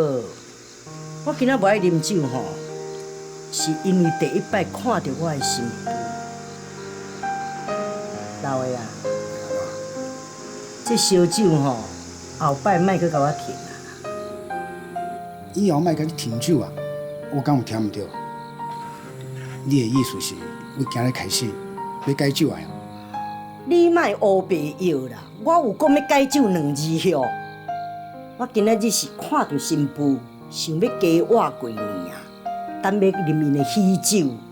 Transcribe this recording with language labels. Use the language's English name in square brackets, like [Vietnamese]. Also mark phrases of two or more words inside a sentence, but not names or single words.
[Min Nan Chinese] 我今仔无爱啉酒吼，是因为第一摆看到我的新妇。老的啊，这烧酒吼，后摆莫去甲我停啊！以后莫甲你停酒啊，我敢有忝毋着？你的意思是，我今日开始要戒酒啊？你莫乌白药啦！我有讲要戒酒2字哦。我今仔日是看到新妇，想要加活过年啊，等要啉因的喜酒。